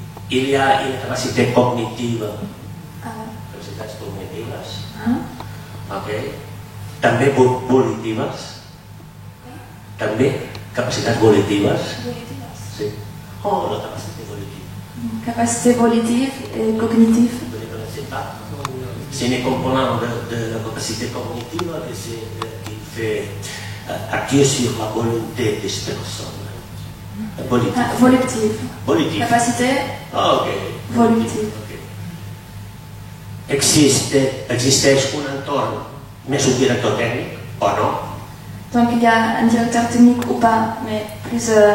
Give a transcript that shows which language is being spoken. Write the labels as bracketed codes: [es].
[fr] Il y a une capacité cognitive, [ca] capacitats cognitives, [fr] okay. [ca] També volitives, també capacitats volitives. [fr] Sí. Oh, la capacité volitive. Capacité volitive et cognitive. Vous ne connaissez pas? C'est un component de la capacité cognitive qui fait appuyer sur la volonté des personnes. Volitive. Volitive. Volitive. Capacité Ah, ok. volitive. Okay. [ca] Existeix un entorn més un director tècnic o no? [fr] Donc il y a un directeur technique ou pas, mais plus